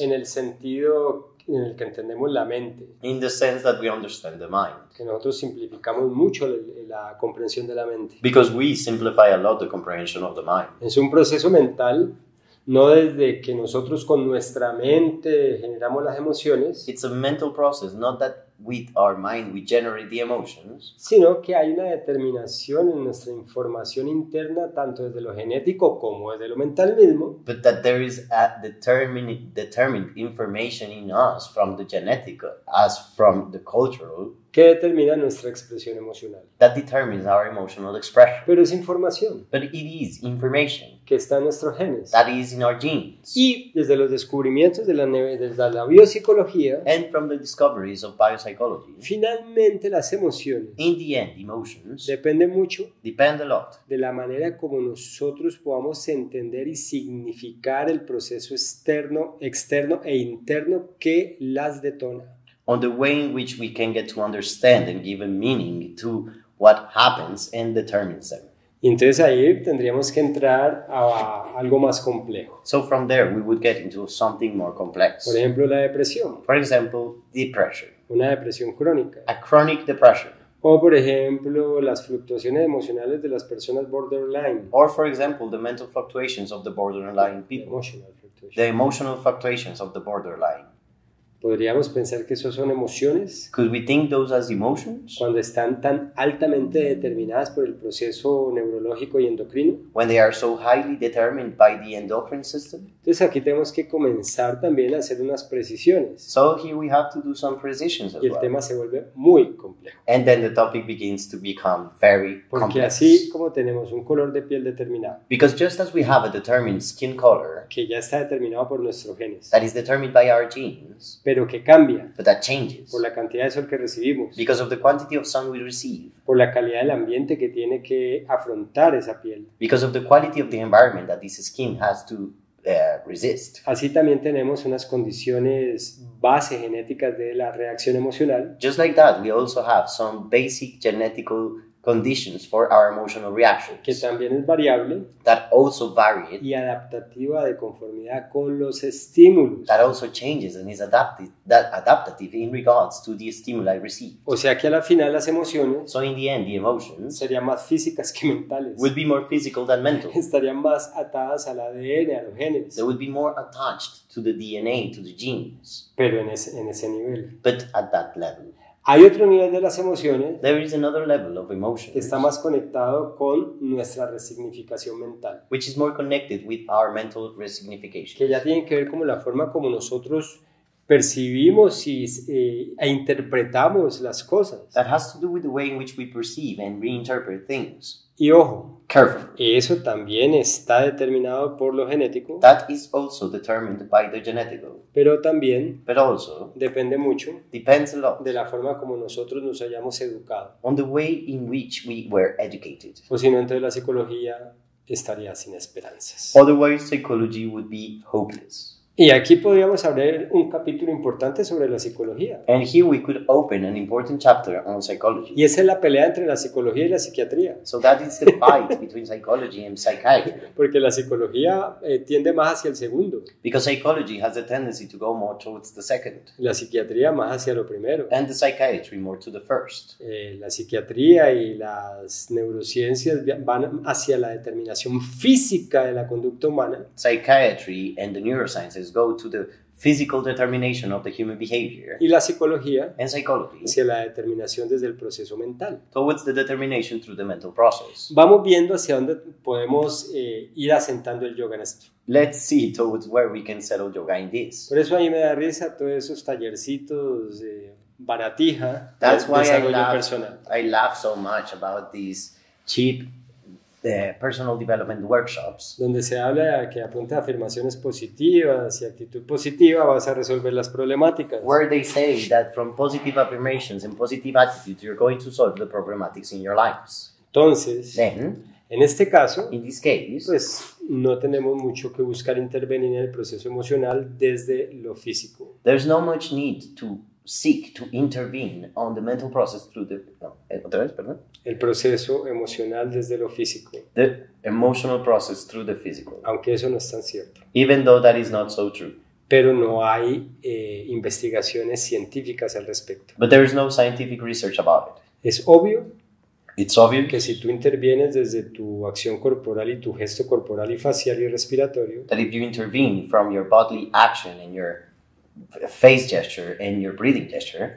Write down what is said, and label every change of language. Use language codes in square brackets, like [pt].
[es] en el sentido en el que entendemos la mente, [en] in the sense that we understand the mind, [es] que nosotros simplificamos mucho la comprensión de la mente. [en] because we simplify a lot the comprehension of the mind. [es] Es un proceso mental, no desde que nosotros con nuestra mente generamos las emociones, [en] It's a mental process, not that with our mind we generate the emotions, [es] sino que hay una determinación en nuestra información interna, tanto desde lo genético como desde lo mental mismo, [en] but that there is a determined information in us from the genetic as from the cultural [es] que determina nuestra expresión emocional. [en] that determines our emotional expression. [es] Pero es información [en] But it is information [es] que está en nuestros genes. [en] that is in our genes. [es] Y desde los descubrimientos de desde la biopsicología, [en] And from the discoveries of biopsychology, [es] finalmente las emociones [en] in the end, emotions [es] dependen mucho [en] depend a lot [es] de la manera como nosotros podamos entender y significar el proceso externo e interno que las detona. [en] on the way in which we can get to understand and give a meaning to what happens and determines them. [es] Y entonces ahí tendríamos que entrar a algo más complejo. [en] So from there, we would get into something more complex. [es] Por ejemplo, la depresión, [en] For example, depression, [es] una depresión crónica. [en] a chronic depression, [es] O por ejemplo, las fluctuaciones emocionales de las personas borderline, [en] or for example, the mental fluctuations of the borderline people, emotional fluctuation. the emotional fluctuations of the borderline. [es] Podríamos pensar que eso son emociones [en] Could we think those as emotions [es] cuando están tan altamente determinadas por el proceso neurológico y endocrino. [en] when they are so highly determined by the endocrine system? [es] Entonces aquí tenemos que comenzar también a hacer unas precisiones [en] So here we have to do some precisions as [es] y el [en] well. [es] tema se vuelve muy complejo. [en] And then the topic begins to become very [es] Porque [en] complex. [es] así como tenemos un color de piel determinado, [en] Because just as we have a determined skin color [es] que ya está determinado por nuestros genes, [en] that is determined by our genes, [es] pero que cambia [en] but that changes [es] por la cantidad de sol que recibimos, [en] because of the quantity of sun we receive, [es] por la calidad del ambiente que tiene que afrontar esa piel. [en] because of the quality of the environment that this skin has to resist. [es] Así también tenemos unas condiciones base genéticas de la reacción emocional [en] Just like that, we also have some basic genetical conditions for our emotional [es] que [en] reactions [es] también es variable [en] that also vary, [es] y adaptativa de conformidad con los estímulos. [en] that also changes and is adaptative in regards to the stimuli received. [es] O sea que a la final las emociones [en] So in the end, the emotions [es] serían más físicas que mentales. [en] will be more physical than mental. [es] Estarían más atadas al ADN, a los genes, [en] They will be more attached to the DNA, to the genes, [es] pero en ese nivel. [en] but at that level. [es] Hay otro nivel de las emociones [en] There is another level of [es] que [en] emotions [es] está más conectado con nuestra resignificación mental, [en] which is more connected with our mental resignification, [es] que ya tiene que ver con la forma como nosotros percibimos e interpretamos las cosas. [en] that has to do with the way in which we perceive and reinterpret things. [es] Y ojo, [en] Careful. [es] eso también está determinado por lo genético, [en] That is also determined by the genetical, [es] pero también [en] but also [es] depende mucho [en] depends a lot [es] de la forma como nosotros nos hayamos educado. [en] on the way in which we were educated. [es] O si no, entonces la psicología estaría sin esperanzas. [en] Otherwise, psychology would be hopeless. [es] Y aquí podríamos abrir un capítulo importante sobre la psicología. [en] And here we could open an important chapter on psychology. [es] Y esa es la pelea entre la psicología y la psiquiatría. [en] So that is the fight between psychology and psychiatry. [es] Porque la psicología tiende más hacia el segundo, [en] Because psychology has a tendency to go more towards the second, [es] la psiquiatría más hacia lo primero. [en] and the psychiatry more to the first. [es] La psiquiatría y las neurociencias van hacia la determinación física de la conducta humana, [en] Psychiatry and the neurosciences go to the physical determination of the human behavior, [es] y la psicología [en] and psychology [es] hacia la determinación desde el proceso mental. [en] towards the determination through the mental process. [es] Vamos viendo hacia dónde podemos ir asentando el yoga en esto. [en] Let's see towards where we can settle yoga in this. [es] Por eso ahí me da risa todos esos tallercitos baratija [en] That's [es] de [en] why [es] desarrollo personal. [en] I laugh so much about these cheap personal development workshops, [es] Donde se habla de que a punta de afirmaciones positivas y actitud positiva vas a resolver las problemáticas. [en] where they say that from positive affirmations and positive attitudes, you're going to solve the problematics in your lives. [es] Entonces, [en] Then, [es] en este caso, [en] in this case, [es] pues no tenemos mucho que buscar intervenir en el proceso emocional desde lo físico. [en] there's no much need to seek to intervene on the mental process through the [es] otra vez, perdón. El proceso emocional desde lo físico, [en] The emotional process through the physical, [es] aunque eso no es tan cierto. [en] even though that is not so true. [es] Pero no hay investigaciones científicas al respecto. [en] But there is no scientific research about it. [es] Es obvio [en] It's obvious [es] que si tú intervienes desde tu acción corporal y tu gesto corporal y facial y respiratorio, [en] that if you intervene from your bodily action and your face gesture and your breathing gesture,